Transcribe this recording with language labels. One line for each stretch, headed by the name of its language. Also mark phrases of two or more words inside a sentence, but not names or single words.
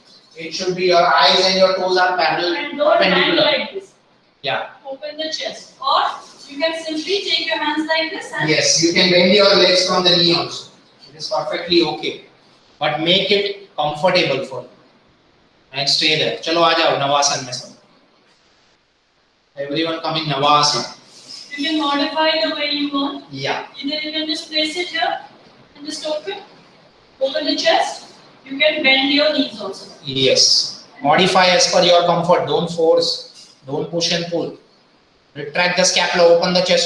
English: It should be your eyes and your toes are parallel. And don't hang perpendicular. like this. Yeah. Open the chest. Or you can simply take your hands like this and Yes, you can bend your legs from the knee also. It is perfectly okay. But make it comfortable for you. And stay there.
Hindi: चलो आ जाओ नवासन में सब.
English: Everyone come in Navasana. you can modify the way you want. Yeah. Either you can just place it here and just open the chest. You can bend your knees also. Yes. Modify as per your comfort. Don't force. Don't push and pull. Retract the scapula. Open the chest.